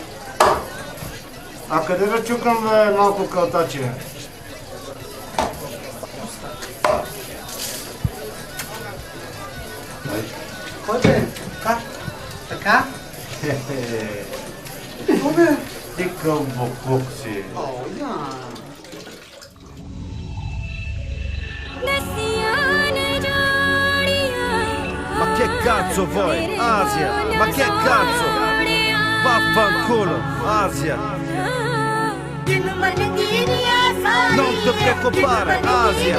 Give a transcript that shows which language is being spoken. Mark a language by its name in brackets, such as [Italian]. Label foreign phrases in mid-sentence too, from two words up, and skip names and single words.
[Bulgarian] А къде да чукам, бе, малко калтаче? Кой бе? Как? Така? Какво бе? Ти кълбоклук си. О, я. [Italian] Ma che cazzo vuoi? Asia! Ma che cazzo? Vaffanculo, Asia! Non ti preoccupare, Asia!